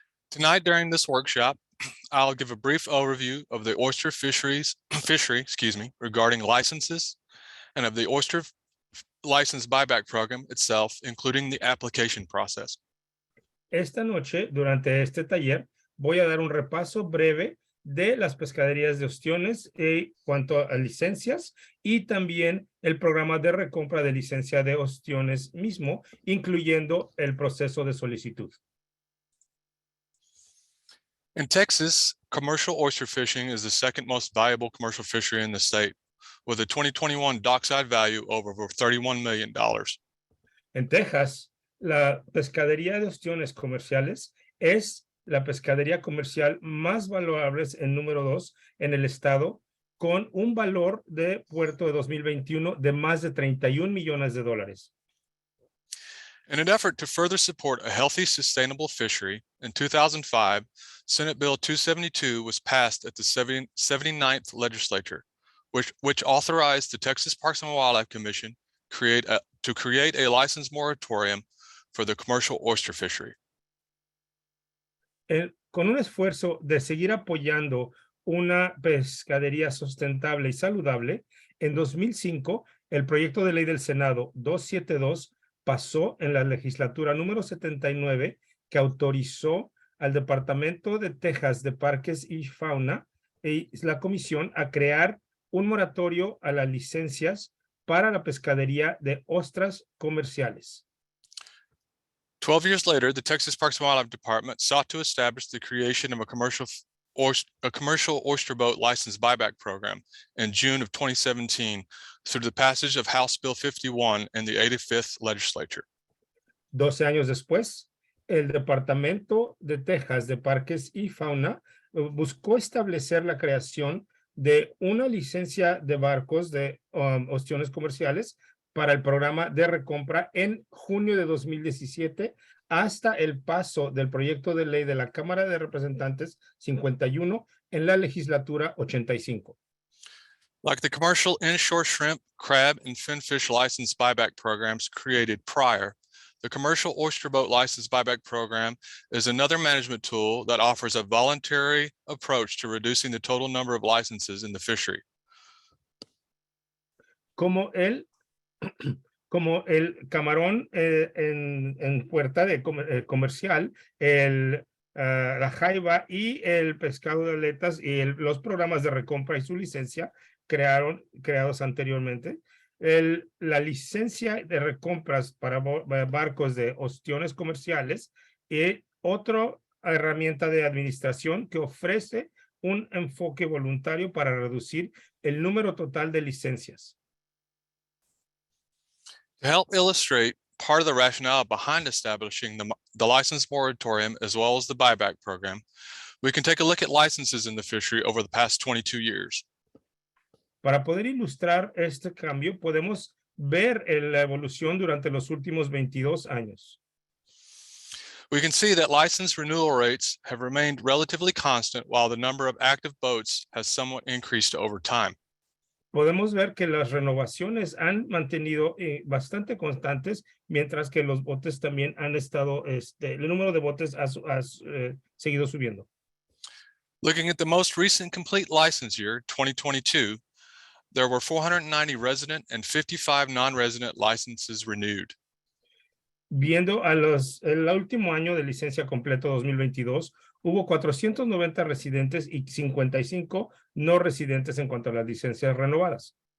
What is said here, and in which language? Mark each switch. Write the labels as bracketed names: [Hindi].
[English] Tonight during this workshop, I'll give a brief overview of the oyster fishery, regarding licenses and of the oyster license buyback program itself, including the application process. [Spanish] Esta noche, durante este taller, voy a dar un repaso breve de las pescaderías de ostiones en cuanto a licencias y también el programa de recompra de licencia de ostiones mismo, incluyendo el proceso de solicitud. [English] In Texas, commercial oyster fishing is the second most valuable commercial fishery in the state, with a 2021 dockside value of over $31 million. [Spanish] En Texas, la pescadería de ostiones comerciales es la pescadería comercial más valorable en número 2 en el estado, con un valor de puerto de 2021 de más de $31 millones. [English] In an effort to further support a healthy, sustainable fishery, in 2005, Senate Bill 272 was passed at the 79th legislature, which authorized the Texas Parks and Wildlife Commission to create a license moratorium for the commercial oyster fishery. [Spanish] Con un esfuerzo de seguir apoyando una pescadería sustentable y saludable, en 2005, el proyecto de ley del Senado 272 pasó en la legislatura número 79, que autorizó al Departamento de Texas de Parques y Fauna y la Comisión a crear un moratorio a las licencias para la pescadería de ostras comerciales. [English] 12 years later, the Texas Parks and Wildlife Department sought to establish the creation of a commercial oyster boat license buyback program in June of 2017 through the passage of House Bill 51 in the 85th legislature. [Spanish] 12 años después, el Departamento de Texas de Parques y Fauna buscó establecer la creación de una licencia de barcos de ostiones comerciales para el programa de recompra en junio de 2017 hasta el paso del proyecto de ley de la Cámara de Representantes 51 en la legislatura 85. [English] Like the commercial inshore shrimp, crab, and finfish license buyback programs created prior, the commercial oyster boat license buyback program is another management tool that offers a voluntary approach to reducing the total number of licenses in the fishery. [Spanish] Como el camarón en puerta de comercial, la jaiba y el pescado de aletas y los programas de recompra y su licencia creados anteriormente. La licencia de recompras para barcos de ostiones comerciales y otra herramienta de administración que ofrece un enfoque voluntario para reducir el número total de licencias. [English] To help illustrate part of the rationale behind establishing the license moratorium as well as the buyback program, we can take a look at licenses in the fishery over the past 22 years. [Spanish] Para poder ilustrar este cambio, podemos ver la evolución durante los últimos 22 años. [English] We can see that license renewal rates have remained relatively constant while the number of active boats has somewhat increased over time. [Spanish] Podemos ver que las renovaciones han mantenido bastante constantes, mientras que los botes también han estado, el número de botes ha seguido subiendo. [English] Looking at the most recent complete license year, 2022, there were 490 resident and 55 non-resident licenses renewed. [Spanish] Viendo el último año de licencia completo 2022, hubo 490 residentes y 55 no residentes en cuanto a las licencias renovadas.